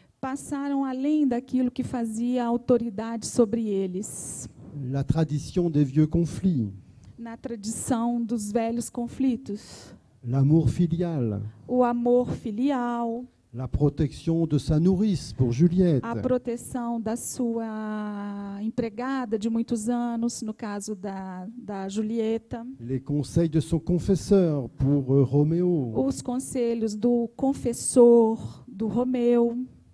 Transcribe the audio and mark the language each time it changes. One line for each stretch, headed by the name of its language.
Portuguese: passaram além daquilo que fazia autoridade sobre eles,
French: La tradition des vieux conflits,
Portuguese: na tradição dos velhos conflitos,
French: l'amour filial,
Portuguese: o amor filial,
French: la protection de sa nourrice pour Juliette,
Portuguese: a proteção da sua empregada de muitos anos, no caso da Julieta,
French: les conseils de son confesseur pour Roméo,
Portuguese: os conselhos do confessor do Romeu,